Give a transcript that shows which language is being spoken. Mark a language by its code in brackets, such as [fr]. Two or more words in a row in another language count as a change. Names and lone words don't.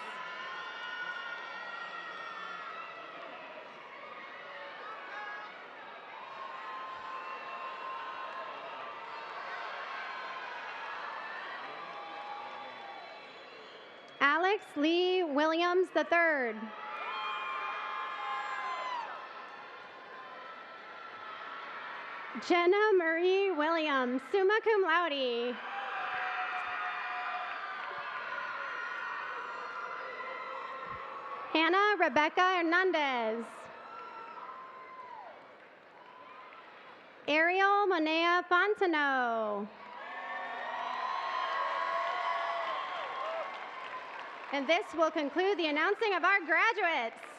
[en] Alex Lee Williams III. Jenna Marie Williams, [la] summa cum laude. [en] Hannah Rebecca Hernandez. Ariel Monea Fontenot. And this will conclude the announcing of our graduates.